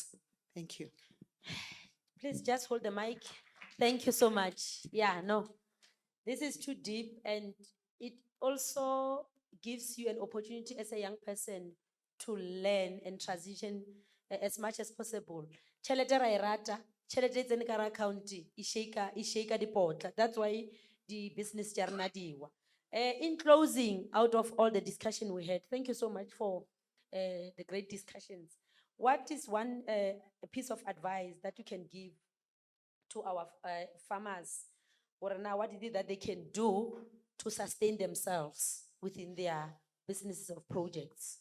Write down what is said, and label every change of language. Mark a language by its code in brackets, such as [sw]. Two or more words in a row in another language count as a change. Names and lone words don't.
[en] Thank you. Please just hold the mic. Thank you so much. Yeah, no, this is too deep, and it also gives you an opportunity as a young person to learn and transition as much as possible. [nso] Tšhelete ra e rata, tšhelete e tsene ka hara account, e shake dipotla. [en] That's why the business [nso] tša rena [en] di wa. In closing, out of all the discussion we had, thank you so much for the great discussions. What is one piece of advice that you can give to our farmers? Or now, what is it that they can do to sustain themselves within their businesses of projects?